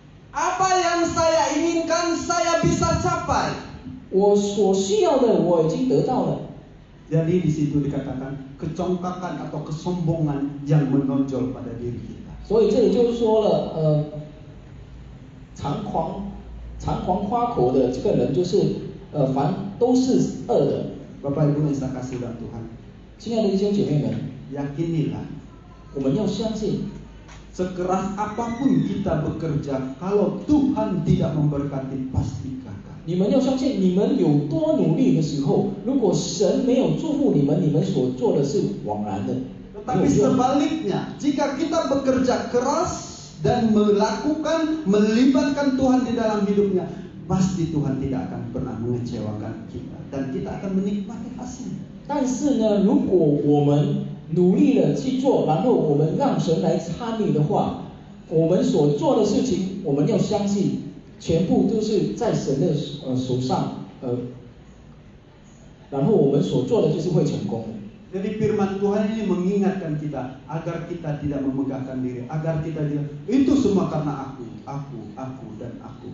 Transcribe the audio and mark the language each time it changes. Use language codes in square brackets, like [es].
[id] Apa yang saya inginkan saya bisa capai. [zh] 我所需要的我已经得到了。 [id] Jadi di situ dikatakan kecongkakan atau kesombongan yang menonjol pada diri kita. [zh] 所以这里就说了，常狂夸口的这个人，就是凡都是恶的。 [id] Bapak Ibu yang saya kasih dalam Tuhan, [zh] 亲爱的弟兄姐妹们， [id] yakinilah [zh] 我们要相信， [id] sekeras apapun kita bekerja, kalau Tuhan tidak memberkati pasti gagal. [zh] 你们要相信，你们有多努力的时候，如果神没有祝福你们，你们所做的是枉然的。 [id] Tetapi sebaliknya, jika kita bekerja keras dan melibatkan Tuhan di dalam hidupnya, pasti Tuhan tidak akan pernah mengecewakan kita dan kita akan menikmati hasilnya. [zh] 但是呢，如果我们努力的去做，然后我们让神来参与的话，我们所做的事情，我们要相信，全部都是在神的手上，然后我们所做的就是会成功的。 [id] Jadi firman Tuhan ini mengingatkan kita agar kita tidak memegahkan diri, agar kita tidak itu semua karena aku dan aku.